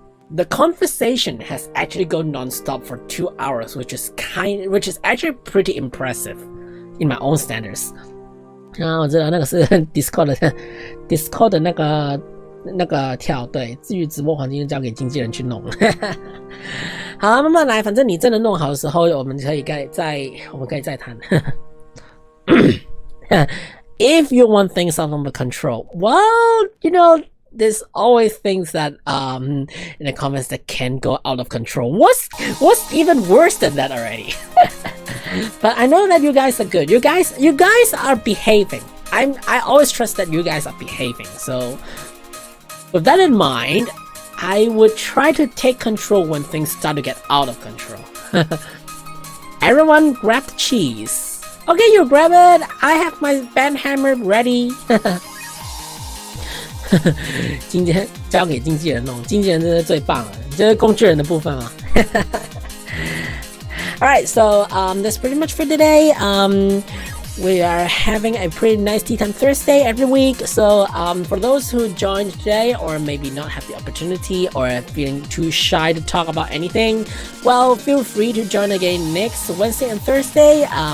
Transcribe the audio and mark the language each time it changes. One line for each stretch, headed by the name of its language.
English: the conversation has actually gone non-stop for 2 hours, which is actually pretty impressive in my own standards.
Chinese: 我知道那个是 Discord 的那个跳，对，至于直播环境就交给经纪人去弄。好，慢慢来，反正你真的弄好的时候，我们可以再谈。
English: If you want things out of control, well, there's always things that in the comments that can go out of control. What's even worse than that already? But I know that you guys are good. You guys are behaving. I always trust that you guys are behaving. So with that in mind, I would try to take control when things start to get out of control. Everyone grab the cheese. Okay, you grab it. I have my band hammer ready.
Chinese: 今天交给经纪人弄，经纪人真是最棒了，就是工具人的部分嘛。
English: Alright, so that's pretty much for today. We are having a pretty nice Tea Time Thursday every week. So for those who joined today or maybe not have the opportunity or feeling too shy to talk about anything, well, feel free to join again next Wednesday and Thursday.